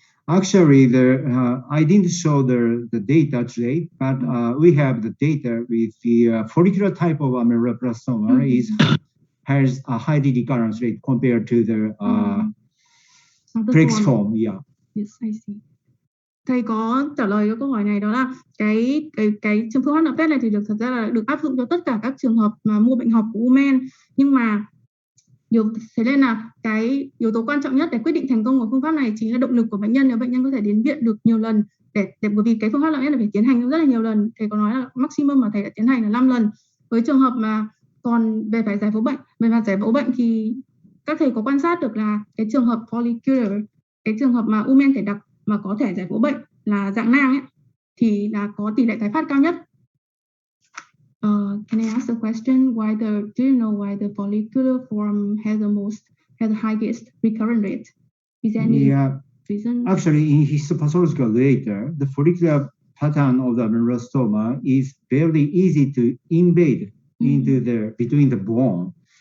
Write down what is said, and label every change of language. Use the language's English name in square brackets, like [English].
[English] Actually, I didn't show the data today, but we have the data with the follicular type of amyloblastoma has a high recurrence rate compared to the Prex form. Yeah. Yes, I see. [Vietnamese] thầy có trả lời cho câu hỏi này, đó là cái phương pháp nạo vét này thì thật ra là được áp dụng cho tất cả các trường hợp mà mô bệnh học của u men, nhưng mà thế nên là cái yếu tố quan trọng nhất để quyết định thành công của phương pháp này chính là động lực của bệnh nhân. Nếu bệnh nhân có thể đến viện được nhiều lần để bởi vì cái phương pháp nạo vét này phải tiến hành rất là nhiều lần. Thầy có nói là maximum mà thầy đã tiến hành là 5 lần. Với trường hợp mà còn về phải giải phẫu bệnh, về mặt giải phẫu bệnh thì các thầy có quan sát được là cái trường hợp follicular, cái trường hợp mà u men thể đặc mà có thể giải phẫu bệnh là dạng nang ấy, thì là có tỷ lệ tái phát cao nhất. [English] Can I ask a question? Do you know why the follicular form has the highest recurrent rate? Is there any reason? Actually, in histopathological data, the follicular pattern of the melanoma is very easy to invade into between the bone.